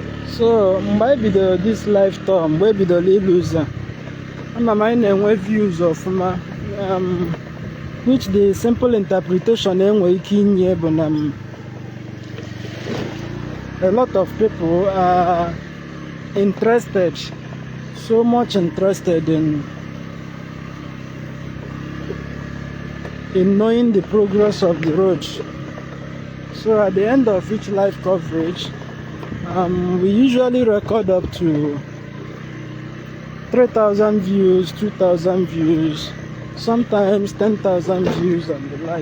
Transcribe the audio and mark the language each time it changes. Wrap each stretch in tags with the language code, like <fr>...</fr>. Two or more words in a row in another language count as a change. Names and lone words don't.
<ig>So mgbe anyị bidoro</ig> <en>this life tour,</en> <ig>mgbe e bidoro ịlụ ụzọ,</ig> <en>ama m anyị</en> <ig>na-enwe views ọfụma,</ig> <en>which the simple interpretation</en> <ig>enwe ike inye bụ na</ig> <en>a lot of people are interested, so much interested in knowing the progress of the road. So at the end of each live coverage, we usually record up to 3,000 views, 2,000 views, sometimes 10,000 views and the like.</en>